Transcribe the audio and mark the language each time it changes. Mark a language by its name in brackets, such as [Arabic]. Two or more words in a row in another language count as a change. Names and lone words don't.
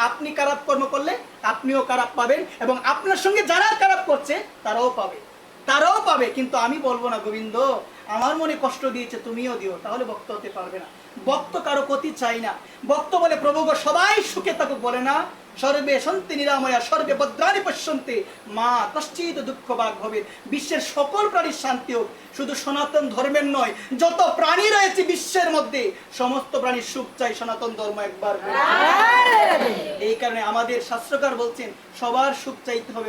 [Bangla] আপনি খারাপ কর্ম করলে আপনিও খারাপ পাবেন, এবং আপনার সঙ্গে যারা খারাপ করছে তারাও পাবে, তারাও পাবে। কিন্তু আমি বলবো না গোবিন্দ আমার মনে কষ্ট দিয়েছে তুমিও দিও, তাহলে ভক্ত হতে পারবে না। ভক্ত কারো ক্ষতি চাই না, ভক্ত বলে প্রভু গো সবাই সুখে থাকুক বলে না, [Sanskrit] সর্বে সন্তি নিরাময়া সর্বে ভদ্রাণি পশ্যন্তে মা কশ্চিৎ দুঃখ ভাগ হবে। [Bangla] বিশ্বের সকল প্রাণীর শান্তি হোক, শুধু সনাতন ধর্মের নয়, যত প্রাণী রয়েছে বিশ্বের মধ্যে সমস্ত প্রাণীর সুখ চাই সনাতন ধর্ম, একবার। এই কারণে আমাদের শাস্ত্রকার বলছেন সবার সুখ চাইতে হবে।